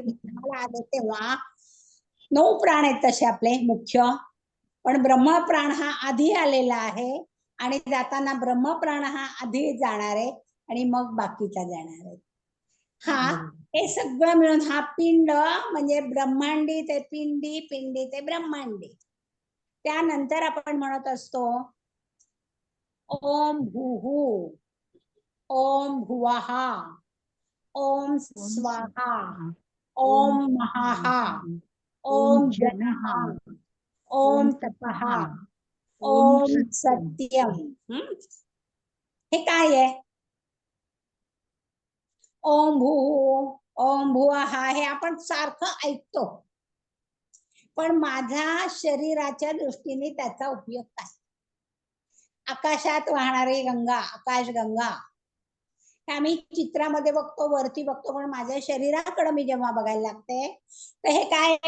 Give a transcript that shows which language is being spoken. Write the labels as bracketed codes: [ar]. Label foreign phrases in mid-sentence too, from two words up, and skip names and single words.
[mr] आले तेव्हा 9 प्राण आहेत तसे आपले मुख्य, पण ब्रह्म प्राण हा आधी आलेला आहे आणि जाताना ब्रह्म प्राण हा आधी जाणार आहे आणि मग बाकीचा जाणार आहे. हे सगळं मिळून हा पिंड म्हणजे ब्रह्मांडी ते पिंडी, पिंडी ते ब्रह्मांडी. त्यानंतर आपण म्हणत असतो [sa] ओम भूहू, ओम भुवः, ओम स्वाहा, ओम महाहा, ओम जनः, ओम तपः, ओम सत्यम. [mr] हे काय आहे? [sa] ओम भू ओम भुवा [mr] हा हे आपण सारखं ऐकतो, पण माझ्या शरीराच्या दृष्टीने त्याचा उपयोग काय? आकाशात वाहणारी गंगा, आकाशगंगा हे आम्ही चित्रामध्ये बघतो, वरती बघतो, पण माझ्या शरीराकडे मी जेव्हा बघायला लागते तर हे काय आहे?